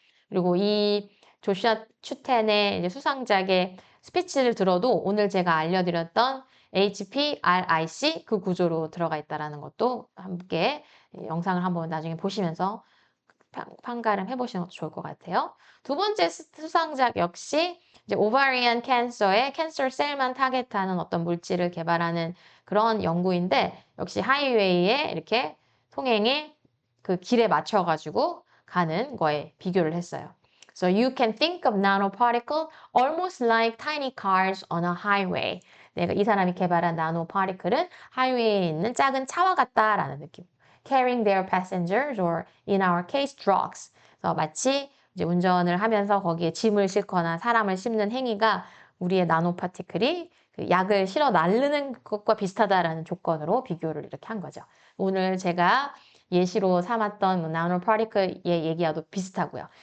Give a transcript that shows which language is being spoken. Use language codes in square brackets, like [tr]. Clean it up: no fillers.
[ko] 그리고 이 조슈아 추텐의 이제 수상작의 스피치를 들어도 오늘 제가 알려드렸던 HPRIC 그 구조로 들어가 있다는 것도 함께 영상을 한번 나중에 보시면서 판가름 해보시는 것도 좋을 것 같아요. 두 번째 수상작 역시 이제 오바리안 캔서의 캔서 셀만 타겟하는 어떤 물질을 개발하는 그런 연구인데 역시 하이웨이에 이렇게 통행에 그 길에 맞춰가지고 가는 거에 비교를 했어요. [en] So you can think of nanoparticle almost like tiny cars on a highway. [ko] 내가 이 사람이 개발한 나노파티클은 하이웨이에 있는 작은 차와 같다라는 느낌. [en] Carrying their passengers or in our case drugs. [ko] 그래서 마치 이제 운전을 하면서 거기에 짐을 싣거나 사람을 싣는 행위가 우리의 나노파티클이 그 약을 실어 나르는 것과 비슷하다라는 조건으로 비교를 이렇게 한 거죠. 오늘 제가 예시로 삼았던 나노파티클의 얘기와도 비슷하고요.